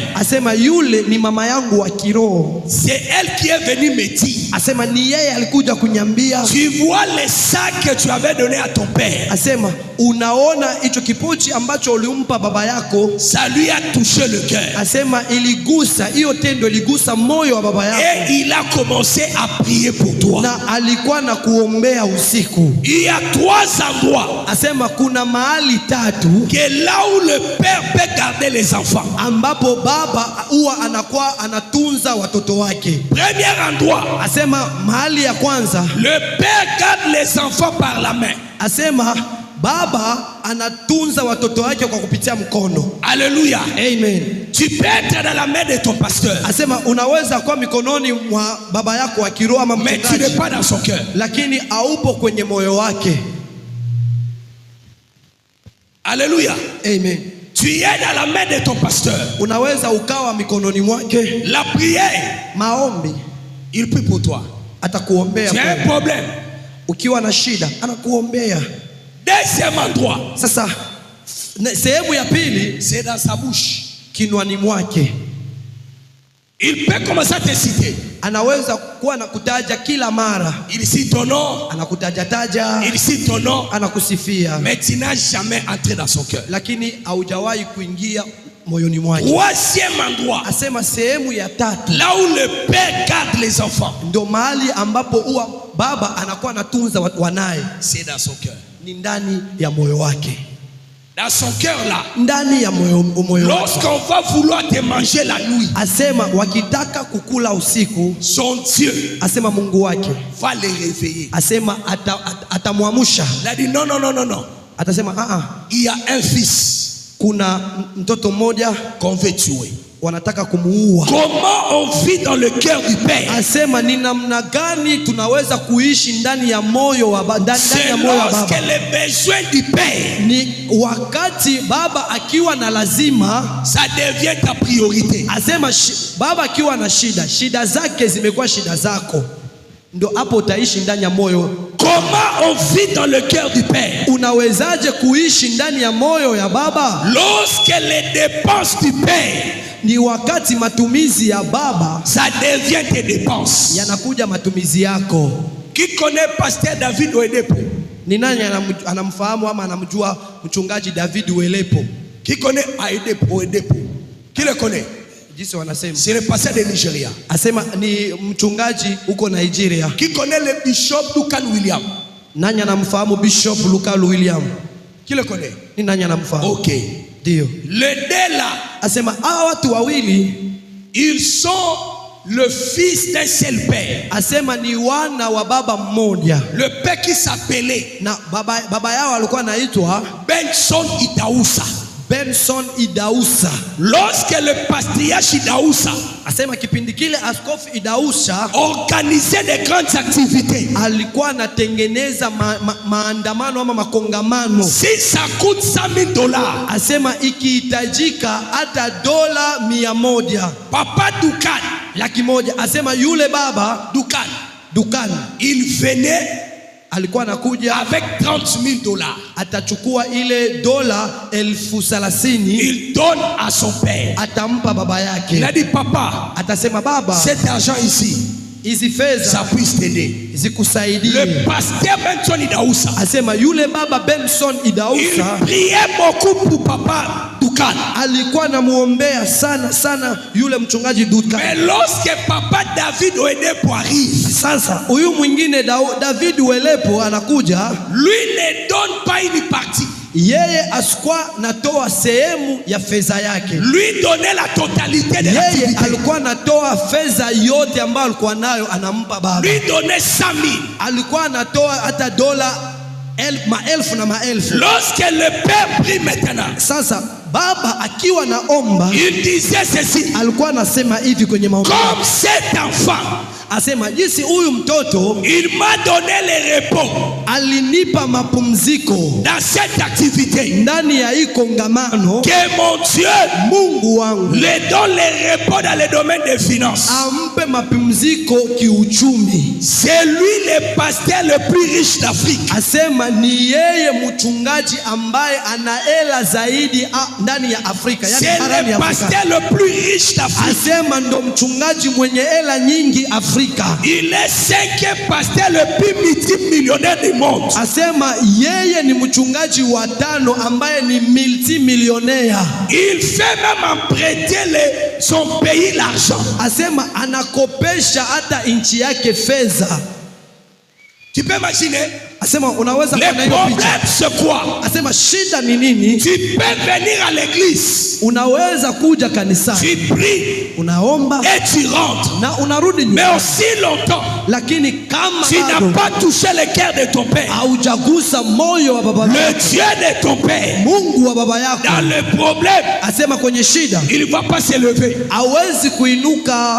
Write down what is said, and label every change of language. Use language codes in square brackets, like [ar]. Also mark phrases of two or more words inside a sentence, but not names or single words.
[sw] Asema yule ni mama yangu wa kiroho. [fr] C'est elle qui est venue me dire. [sw] Asema ni yeye alikuja kunyambia. [fr] Tu vois le sac que tu avais donné à ton père. [sw] Asema unaona hicho kipochi ambacho ulimpa baba yako. [fr] Ça lui a touché le cœur. [sw] Asema iligusa, hiyo tendo iligusa moyo wa baba yako. [fr] Et il a commencé à prier pour toi. [sw] Na alikuwa na kuombea usiku. [fr] Il y a 3 endroits. [sw] Asema kuna mahali 3 [fr] là où le père peut garder les enfants. [sw] Ambapo baba huwa anakuwa anatunza watoto wake. [fr] Premier endroit. [sw] Asema mahali ya kwanza. [fr] Le père garde les enfants par la main. [sw] Asema baba anatunza watoto wake kwa kupitia mkono. [fr] Alléluia. [sw] Amen. [fr] Tu peux être dans la main de ton pasteur. [sw] Asema unaweza kuwa mikononi mwa baba yako wa kiroho ama mchungaji. [fr] Mais tu n'es pas dans son cœur. [sw] Lakini haupo kwenye moyo wake. [fr] Alléluia. [sw] Amen. [fr] Tu es dans la main de ton pasteur. [sw] Unaweza ukawa mikononi mwake. [fr] La prière. [sw] Maombi. [fr] Il prie pour toi. [sw] Atakuombea. [fr] Tu as un problème. [sw] Ukiwa na shida, anakuombea. [fr] Deuxième endroit. [sw] Sasa sehemu ya pili, [fr] c'est dans sa bouche. [sw] Kinwani mwake. [fr] Il peut commencer à te citer. [sw] Anaweza kuwa nakutaja kila mara. [fr] Il cite ton nom. [sw] Anakutaja taja. [fr] Il cite ton nom. [sw] Anakusifia. [fr] Mais tu n'as jamais entré dans son cœur. [sw] Lakini haujawahi kuingia moyoni mwake. [fr] Troisième endroit. [sw] Asema sehemu ya 3. [fr] Là où le père garde les enfants. [sw] Ndio mahali ambapo huwa baba anakuwa anatunza wanaye. [fr] C'est dans son cœur. [sw] Ni ndani ya moyo wake. [fr] Dans son cœur là. [sw] Ndani ya moyo. [fr] Lorsqu'on va vouloir te manger la nuit. [sw] Asema wakitaka kukula usiku. [fr] Son Dieu. [sw] Asema Mungu wake. [fr] Va les réveiller. [sw] Asema atamwamusha. [fr] Il a dit non, non, non, non, non. [sw] Atasema [fr] il y a un fils. [sw] Kuna mtoto mmoja [fr] qu'on veut tuer. [sw] Wanataka kumuua. [fr] Comment on vit dans le cœur du père? [sw] Asema ni namna gani tunaweza kuishi ndani ya moyo wa baba. [fr] C'est lorsque les besoins du père. [sw] Ni wakati baba akiwa na lazima, [fr] ça devient ta priorité. [sw] Asema baba akiwa na shida zake zimekuwa shida zako. Ndio hapo utaishi ndani ya moyo. [fr] Comment on vit dans le cœur du père? [sw] Unawezaje kuishi ndani ya moyo ya baba? [fr] Lorsque les dépenses du père, [sw] ni wakati matumizi ya baba, [fr] ça devient tes dépenses. [sw] Yanakuja matumizi yako. [fr] Qui connaît pasteur David Oedepo? [sw] Ni nani anamfahamu ama anamjua mchungaji David Oedepo? [fr] Qui connaît Oedepo? Qui le connaît? C'est le pasteur de Nigeria. [sw] Asema ni mchungaji huko Nigeria. [fr] Qui connaît le bishop Lukan William? [sw] Nani anamfahamu Bishop Lukan William? [fr] Qui le connaît? [sw] Ni nani anamfahamu? [fr] OK. [sw] Ndio. [fr] Les deux là. [sw] Asema hawa watu wawili, [fr] ils sont le fils d'un seul père. [sw] Asema ni wana wa baba mmoja. [fr] Le père qui s'appelait, [sw] na baba yao alikuwa anaitwa Benson Idaousa. Benson Idaousa. [fr] Lorsque le patriarche Idaousa, [sw] asema kipindi kile askofu Idaousa [fr] organisait de grandes activités, [sw] alikuwa anatengeneza maandamano ama makongamano. [fr] Si ça coûte $100,000, [sw] asema ikihitajika hata $100, [fr] Papa Dukan, [sw] $100,000, asema yule baba Dukan, [fr] il venait [sw] alikuwa anakuja [fr] avec 30 000 dollars. [sw] atachukua ile dola 30,000 [fr] Il donne à son père. [sw] atampa baba [fr] Il a [sw] yake. [fr] dit, papa, [sw] Atasema, baba, [fr] cet argent ici, [sw] hizi [fr] ça [sw] fedha [fr] puisse t'aider. [sw] zikusaidie. [fr] Le pasteur Benson Idaoussa, [sw] Asema yule baba Benson [fr] il Idaoussa priait beaucoup pour papa Doukan. [sw] alikuwa anamuombea sana sana yule mchungaji Duka. [fr] Mais lorsque papa David Oedepo arrive, [sw] Sasa huyu mwingine David Welepo anakuja, [fr] lui ne donne pas une partie. [sw] yeye asikuwa natoa sehemu ya fedha yake. [fr] Lui donnait la totalité de [sw] Yeye [fr] l'activité. [sw] alikuwa anatoa fedha yote ambayo alikuwa nayo anampa baba. [fr] Lui donnait 100 000. [sw] Alikuwa anatoa hata dola maelfu na maelfu. [fr] Lorsque le père prie maintenant, [sw] Sasa baba akiwa naomba [fr] il disait ceci: [sw] alikuwa anasema hivi kwenye maombi, [fr] comme cet enfant, [sw] asema jinsi huyu mtoto [fr] il m'a donné le repos [sw] alinipa mapumziko [fr] dans cette activité, [sw] ndani ya hii kongamano, [fr] que mon Dieu [sw] Mungu wangu [fr] le donne le repos dans le domaine des finances. [sw] ampe mapumziko kiuchumi. [fr] C'est lui le pasteur le plus riche d'Afrique. [sw] Asema ni yeye mchungaji ambaye ana hela zaidi ndani ya Afrika, yani [fr] C'est [sw] barani [fr] le [sw] Afrika. [fr] pasteur le plus riche d'Afrique. [sw] Asema ndo mchungaji mwenye hela nyingi Afrika. [fr] Il est 5e pasteur le plus multimillionnaire du monde. [sw] Asema yeye ni mchungaji wa 5 ambaye ni multimillionaire. [fr] Il fait même emprunter son pays l'argent. [sw] Asema anakopesha hata nchi yake fedha. [fr] Tu peux imaginer? [sw] Asema unaweza [fr] Le [sw] kuona hiyo [fr] problème [sw] picha. [fr] c'est quoi? [sw] Asema shida ni nini? [fr] Tu peux venir à l'église, [sw] Unaweza kuja kanisani, [fr] tu pries [sw] unaomba [fr] et tu rentres. [sw] na unarudi [fr] Mais [sw] nyumbani, [fr] aussi longtemps, [sw] lakini kama [fr] tu n'as [sw] bado [fr] pas touché le cœur de ton père, [sw] haujagusa moyo wa baba [fr] le [sw] yako, [fr] Dieu de ton père, [sw] Mungu wa baba yako, [fr] dans le problème, [sw] asema kwenye shida [fr] il ne va pas se lever. [sw] hawezi kuinuka.